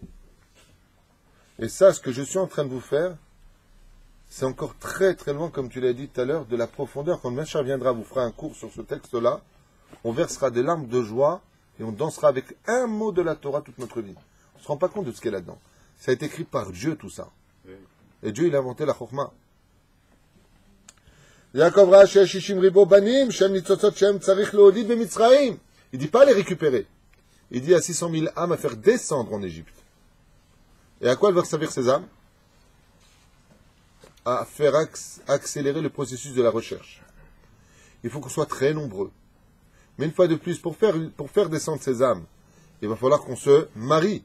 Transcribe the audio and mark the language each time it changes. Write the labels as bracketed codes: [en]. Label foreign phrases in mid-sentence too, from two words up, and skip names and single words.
[fr] Et ça, ce que je suis en train de vous faire, c'est encore très très loin, comme tu l'as dit tout à l'heure, de la profondeur. Quand Machar viendra, vous fera un cours sur ce texte-là, on versera des larmes de joie et on dansera avec un mot de la Torah toute notre vie. On ne se rend pas compte de ce qu'il y a là-dedans. Ça a été écrit par Dieu, tout ça. Et Dieu, il a inventé la Chokhmah. [he] יעקב ראה שישים ריבוא בנים שם ניצוצות שם צריך להוליד במצרים. [fr] Il dit pas les récupérer. Il dit à 600 000 âmes à faire descendre en Égypte. Et à quoi elles vont servir ces âmes? À faire accélérer le processus de la recherche. Il faut qu'on soit très nombreux. Mais une fois de plus, pour faire descendre ces âmes, il va falloir qu'on se marie.